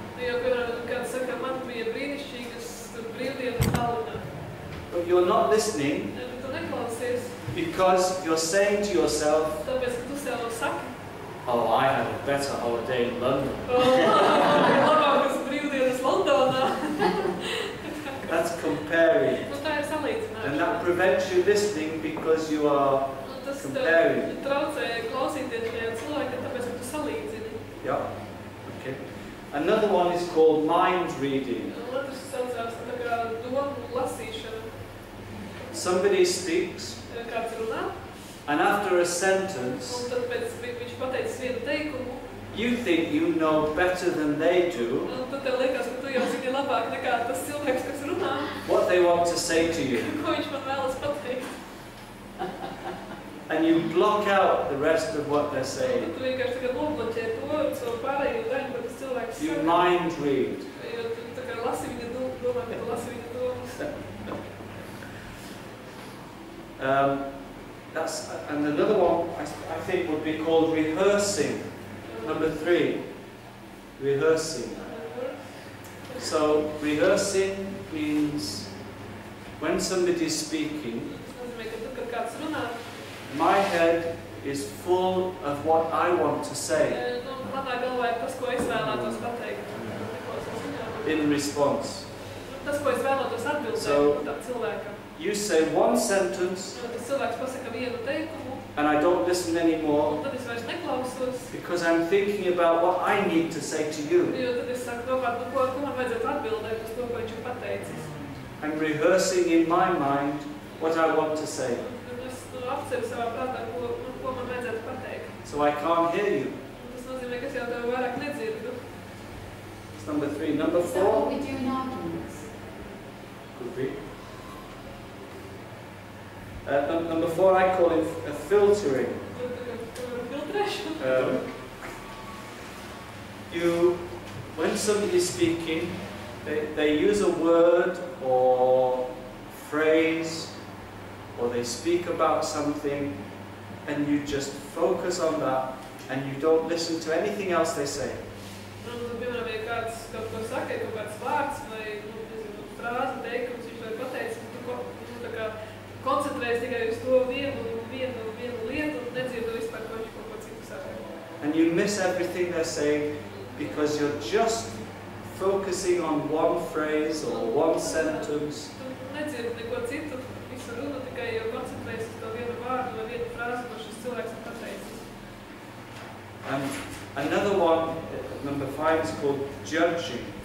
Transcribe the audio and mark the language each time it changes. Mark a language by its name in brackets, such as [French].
[Latvian] Jo, piemēram, kāds saka, man bija brīnišķīgas brīvdienas Tallinā. [English] But you're not listening [Latvian] Tu neklausies, [English] because you're saying to yourself, [Latvian] tāpēc, ka tu sev saki, [English] "Oh, I had a better holiday in London." [Latvian] labākas brīvdienas Londonā. [English] That's comparing. [Latvian] Tā ir salīdzināšana. [English] And that prevents you listening because you are [Latvian] Tas [English] comparing. [Latvian] traucē klausīties šajā cilvēkam, tāpēc, ka tu salīdzini. [English] Yeah. Okay. Another one is called mind reading. [Latvian] Otrs saucās tā kā domu lasīšana. [English] Somebody speaks, [Latvian] Kāds runā, [English] and after a sentence, [Latvian] un tad pēc viņš pateicis vienu teikumu, [English] you think you know better than they do [Latvian] un tad tev liekas, ka tu jau zini labāk nekā tas cilvēks, kas runā, [English] what they want to say to you. [Latvian] ko viņš man vēlas pateikt. [English] And you block out the rest of what they're [Latvian] Un [English] saying. [Latvian] tu vienkārši tagad nobloķē to savu pārējo daļu, ko tas cilvēks [English] You [Latvian] saka. [English] mind read. [Latvian] Jo tu tā kā lasi viņa domā, ka tu lasi viņa domas. [English] And another one I think would be called rehearsing. Number 3, rehearsing. So rehearsing means when somebody's speaking, [Latvian] Tas nozīmē, ka tu, kad kāds runā, [English] my head is full of what I want to say [Latvian] manā galvā ir tas, ko es vēlētos pateikt. [English] in response. [Latvian] Tas, ko es vēlētos atbildēt [English] So- [Latvian] tam cilvēkam. [English] You say one sentence [Latvian] Tas cilvēks pasaka vienu teikumu, [English] and I don't listen anymore [Latvian] un tad es vairs neklausos, [English] because I'm thinking about what I need to say to you. [Latvian] jo tad es sāku domāt, ko man vajadzētu atbildēt uz to, ko viņš ir pateicis. [English] I'm rehearsing in my mind what I want to say. [Latvian] Tad es apceru savā prātā, ko man vajadzētu pateikt. [English] So I can't hear you. [Latvian] Un tas nozīmē, ka es jau tev vairāk nedzirdu. [English] That's number 3. Number Is that what we do in arguments? could be. Number 4 I call it a filtering. [Latvian] Filtrēšana. [English] When somebody is speaking, they use a word or phrase or they speak about something, and you just focus on that, and you don't listen to anything else they say. [Latvian] Piemēram, ja kāds kaut ko saka, kaut kāds vārds vai, nezinu, frāzi, teikums, viņš vai pateicis, tu tā kā koncentrējies tikai uz to vienu lietu un nedzirdu vispār, ko viņš kaut ko citu saka. [English] And you miss everything they're saying because you're just focusing on one phrase or one sentence. [Latvian] Tu nedzirdi neko citu, visu runu tikai jau koncentrējies uz to vienu vārdu vai vienu frāzi, ko šis cilvēks ir pateicis. [English] And another one, number 5, is called judging.